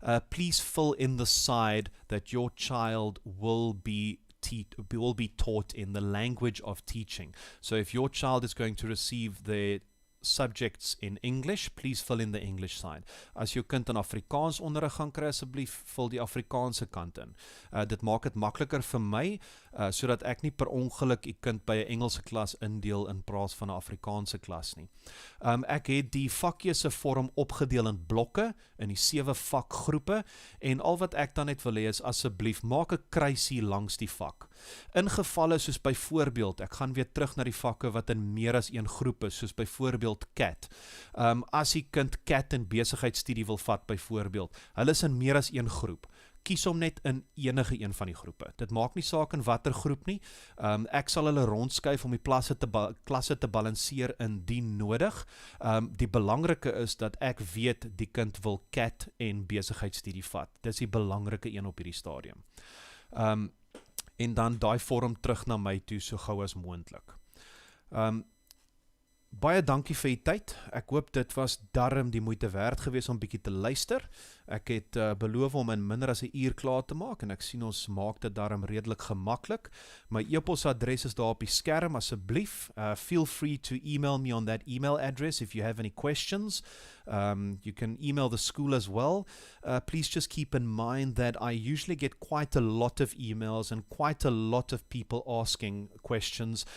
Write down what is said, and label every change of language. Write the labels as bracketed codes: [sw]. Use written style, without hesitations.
[en] Please fill in the side that your child will be taught in the language of teaching. So if your child is going to receive their subjects in English, please fill in the English side. [af] As jou kind in Afrikaans onderrig gaan kry, asseblief vul die Afrikaanse kant in. Dit maak dit makliker vir my, sodat ek nie per ongeluk die kind by 'n Engelse klas indeel in plaas van 'n Afrikaanse klas nie. Ek het die vakkeuse vorm opgedeel in blokke, in die 7 vakgroepe, en al wat ek dan net wil hê is, asseblief, maak 'n kruisie langs die vak. In gevalle soos byvoorbeeld, ek gaan weer terug na die vakke wat in meer as een groep is, soos byvoorbeeld CAT. As die kind CAT en besigheidsstudie wil vat byvoorbeeld, hulle is in meer as een groep. Kies hom net in enige een van die groepe. Dit maak nie saak in watter groep nie. Ek sal hulle rondskuif om die klasse te balanseer indien nodig. Die belangrike is dat ek weet die kind wil CAT en besigheidsstudie vat. Dis die belangrike een op hierdie stadium. En dan daai vorm terug na my toe so gou as moontlik. Baie dankie vir die tyd. Ek hoop dit was darm die moeite werd gewees om bietjie te luister. Ek het beloof om in minder as 'n uur klaar te maak, en ek sien ons maak dit darm redelik gemaklik. My e-posadres is daar op die skerm, asseblief. [en] Feel free to email me on that email address if you have any questions. You can email the school as well. Please just keep in mind that I usually get quite a lot of emails and quite a lot of people asking questions.